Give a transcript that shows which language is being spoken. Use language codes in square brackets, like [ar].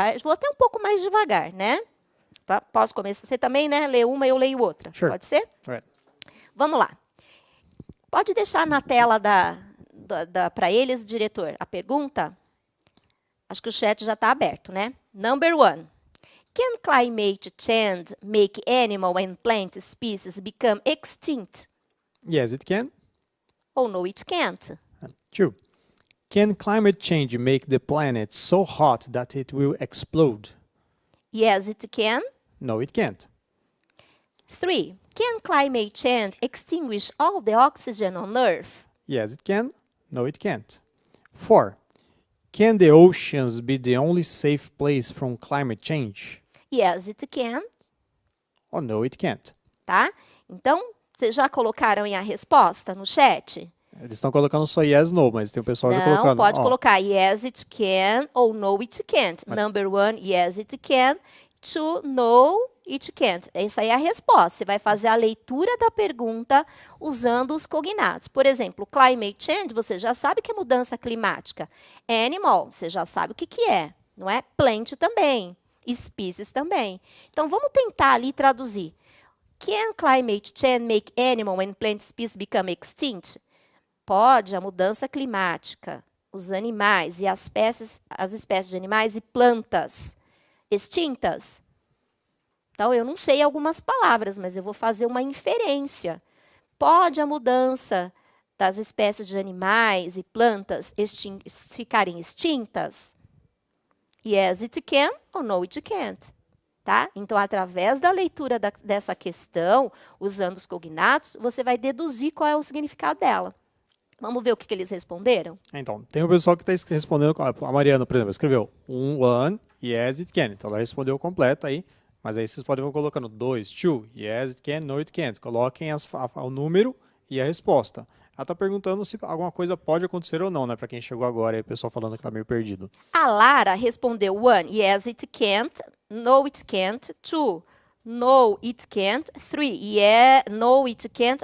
[pt] Vou até um pouco mais devagar, né? Tá? Posso começar? Você também, né? Lê uma e eu leio outra. [en] Sure. [pt] Pode ser? [en] Right. [pt] Vamos lá. Pode deixar na tela para eles, diretor, a pergunta? Acho que o chat já está aberto, né? [en] Number 1. Can climate change make animal and plant species become extinct? Yes, it can. Or no, it can't? 2. Can climate change make the planet so hot that it will explode? Yes, it can. No, it can't. 3. Can climate change extinguish all the oxygen on Earth? Yes, it can. No, it can't. 4. Can the oceans be the only safe place from climate change? Yes, it can. Oh, no, it can't. [pt] Tá? Então, vocês já colocaram aí a resposta no chat? Eles estão colocando só yes, no, mas tem o pessoal já colocando. Não, pode colocar [en] yes, it can [pt] ou [en] no, it can't. Number 1, yes, it can. 2, no, it can't. [pt] Essa aí é a resposta. Você vai fazer a leitura da pergunta usando os cognatos. Por exemplo, climate change, você já sabe que é mudança climática. Animal, você já sabe o que é, não é? Plant também. Species também. Então, vamos tentar ali traduzir. [en] Can climate change make animal and plant species become extinct? [pt] Pode a mudança climática, os animais e as espécies de animais e plantas extintas? Então, eu não sei algumas palavras, mas eu vou fazer uma inferência. Pode a mudança das espécies de animais e plantas ficarem extintas? [en] Yes, it can [pt] ou [en] no, it can't. [pt] Tá? Então, através da leitura dessa questão, usando os cognatos, você vai deduzir qual é o significado dela. Vamos ver o que eles responderam? Então, tem o pessoal que está respondendo, a Mariana, por exemplo, escreveu 1, [en] yes, it can. [pt] Então, ela respondeu completo aí, mas aí vocês podem ir colocando 2, 2, [en] yes, it can, no, it can't. [pt] Coloquem o número e a resposta. Ela está perguntando se alguma coisa pode acontecer ou não, né? Para quem chegou agora e o pessoal falando que está meio perdido. A Lara respondeu [en] 1, yes, it can't, no, it can't, 2, no, it can't, 3, yeah, no, it can't.